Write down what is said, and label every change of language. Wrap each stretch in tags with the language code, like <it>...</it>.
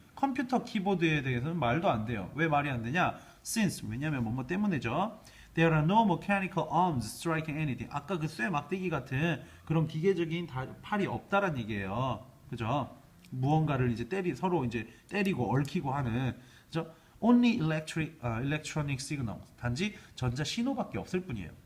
<ko>컴퓨터 키보드에 대해서는 말도 안 돼요. 왜 말이 안 되냐? Since 왜냐면 뭐뭐 때문에죠.</ko> <en>There are no mechanical arms striking anything.</en> <ko>아까 그 쇠 막대기 같은 그런 기계적인 팔이 없다란 얘기예요. 그죠? 무언가를 이제 서로 이제 때리고 얽히고 하는. 그죠?</ko> <en>Only electronic signals.</en> <ko>단지 전자 신호밖에 없을 뿐이에요.</ko>